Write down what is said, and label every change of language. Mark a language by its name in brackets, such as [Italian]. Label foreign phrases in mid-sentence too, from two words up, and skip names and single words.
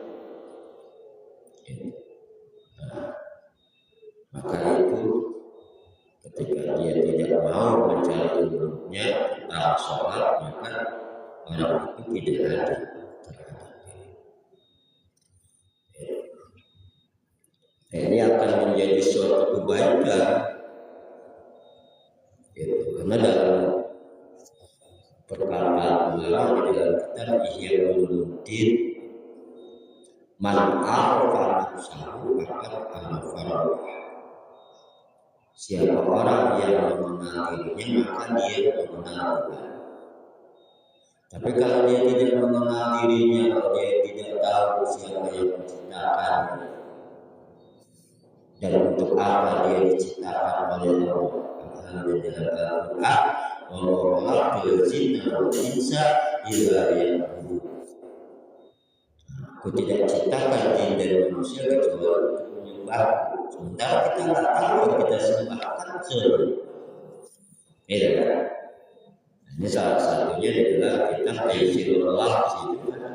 [Indonesian] Maka itu ketika dia tidak mau mencari ilmunya tentang sholat, maka orang itu tidak adil terhadap diri. Ini akan menjadi suatu kebaikan, karena dalam perkataan ulama di dalam kitab Ihya Ulumuddin, [Arabic] من عرف نفسه فقد عرف ربه. [Indonesian] Siapa orang yang mengenal dirinya, maka dia mengenal Tuhan. Tapi kalau dia tidak mengenal dirinya, kalau dia tidak tahu siapa yang menciptakannya dan untuk apa dia diciptakan oleh Allah. [Arabic] الحمد لله، وما خلقت الجن والإنس إلا ليعبدون. [Indonesian] Aku tidak ciptakan jin dan manusia kecuali untuk menyembah. Sementara kita nggak tahu yang kita sembahkan ini salah satunya adalah kita Taysirul Lafz itu.